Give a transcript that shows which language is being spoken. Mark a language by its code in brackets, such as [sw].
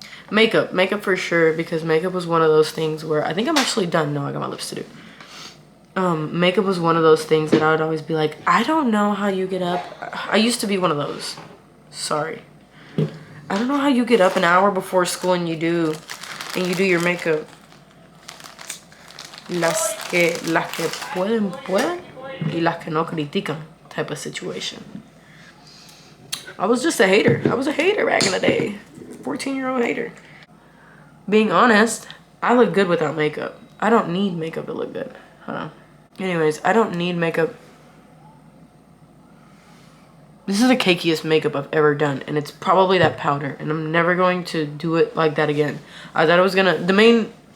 [en] Makeup for sure, because makeup was one of those things where I think I'm actually done. No, I got my lips to do. Makeup was one of those things that I would always be like, I don't know how you get up. I used to be one of those. Sorry. I don't know how you get up an hour before school and you do your makeup. [es] Las que pueden, y las que no critican [en] type of situation. I was just a hater. I was a hater back in the day. 14-year-old hater. Being honest, I look good without makeup. I don't need makeup to look good. Hold on. Anyways, I don't need makeup. This is the cakiest makeup I've ever done, and it's probably that powder, and I'm never going to do it like that again. I thought I was gonna, the main